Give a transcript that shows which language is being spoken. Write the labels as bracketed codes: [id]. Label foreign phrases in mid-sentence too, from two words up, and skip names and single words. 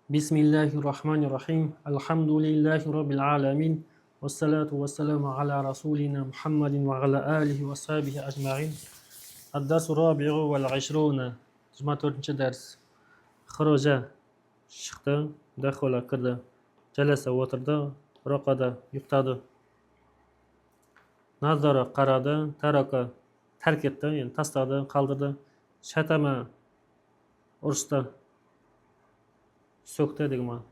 [ar] بسم الله الرحمن الرحيم. الحمد لله رب العالمين. والصلاة والسلام على رسولنا محمد وعلى آله وصحبه أجمعين. الدرس الرابع وال 20. [uz] 24-dars. Kharaja chiqdi, dakhala kirdi, jalasa o'tirdi, raqada yuqtadi, nazara qaradi, taraka tark etdi, ya'ni tashladi, qoldirdi, shatama urishdi, so'kdi degan ma'no.